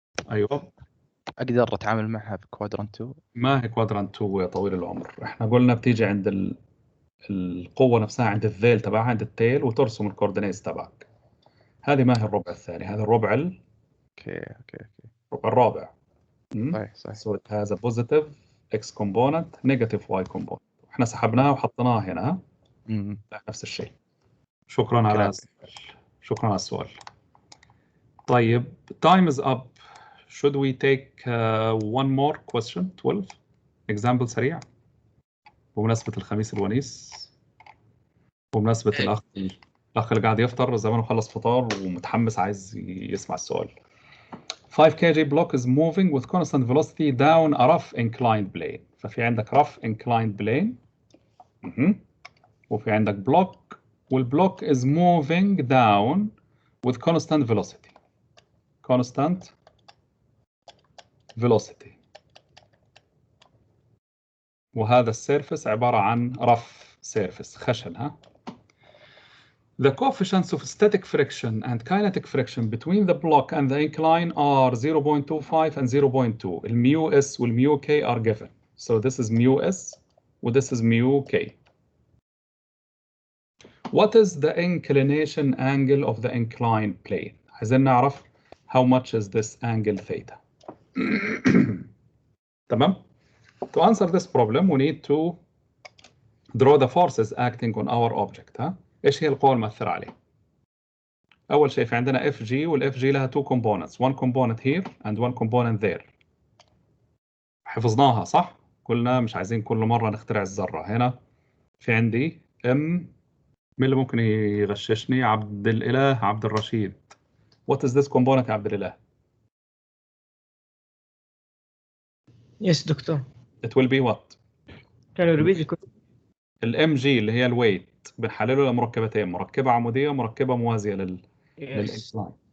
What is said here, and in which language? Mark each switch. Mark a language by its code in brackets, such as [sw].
[ar] ايوه. أقدر أتعامل معها في كوادرانت 2؟ ما هي كوادرانت 2 يا طويل العمر، احنا قلنا بتيجي عند القوة نفسها، عند الذيل تبعها، عند التيل، وترسم الكوردينيتس تبعك. هذه ما هي الربع الثاني، هذا الربع اوكي الربع الرابع. صحيح. [en] So it has a positive x component negative y component. [ar] احنا سحبناها وحطيناها هنا. نفس الشيء. شكرا على السؤال. شكرا على السؤال. طيب [en] time is up. Should we take one more question 12 example [ar] سريع بمناسبة الخميس الونيس، بمناسبة الأخ اللي قاعد يفطر زمانه خلص فطار ومتحمس عايز يسمع السؤال. [en] 5 kg block is moving with constant velocity down a rough inclined plane. [ar] ففي عندك [en] rough inclined plane [ar] وفي عندك [en] block [ar] والبلوك [en] is moving down with constant velocity. constant velocity. [ar] وهذا السيرفس عبارة عن [en] rough surface [ar] خشن. [en] ها The coefficients of static friction and kinetic friction between the block and the incline are 0.25 and 0.2. [ar] الميو اس والميو كي [en] are given. So this is mu s and this is mu k. What is the inclination angle of the inclined plane? [ar] عايزين نعرف [en] how much is this angle theta. [ar] تمام? [en] To answer this problem we need to draw the forces acting on our object. [ar] ها؟ ايش هي القوى المؤثرة عليه؟ أول شيء في عندنا FG والFG لها [en] two components. One component here and one component there. [ar] حفظناها صح؟ قلنا مش عايزين كل مرة نخترع الذرة. هنا في عندي M. مين اللي ممكن يغششني؟ عبد الإله عبد الرشيد. [en] What is this component يا عبد الإله؟ Yes doctor. It will be what? Can you repeat the question? [ar] الMG اللي هي الويت بنحلله لمركبتين، مركبة عمودية ومركبة موازية للإنكلاين.